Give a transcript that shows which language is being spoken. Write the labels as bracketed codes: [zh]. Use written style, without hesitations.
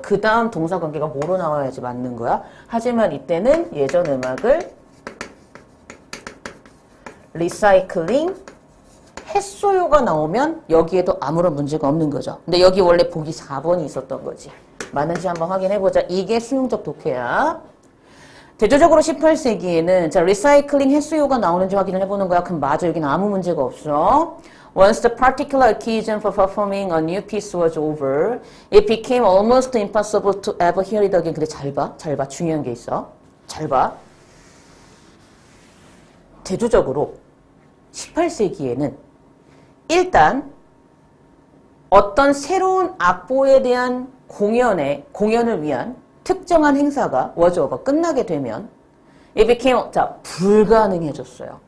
[ko] 그 다음 동사관계가 뭐로 나와야지 맞는 거야? 하지만 이때는 예전 음악을 리사이클링 했어요가 나오면 여기에도 아무런 문제가 없는 거죠. 근데 여기 원래 보기 4번이 있었던 거지. 맞는지 한번 확인해보자. 이게 수용적 독해야. 대조적으로 18세기에는 자 리사이클링 했어요가 나오는지 확인을 해보는 거야. 그럼 맞아. 여기는 아무 문제가 없어. [en] Once the particular occasion for performing a new piece was over, it became almost impossible to ever hear it again. [ko] 근데 잘 봐. 중요한 게 있어. 잘 봐. 대조적으로 18세기에는 일단 어떤 새로운 악보에 대한 공연을 위한 특정한 행사가 was 끝나게 되면 [en] it became, [ko] 자, 불가능해졌어요.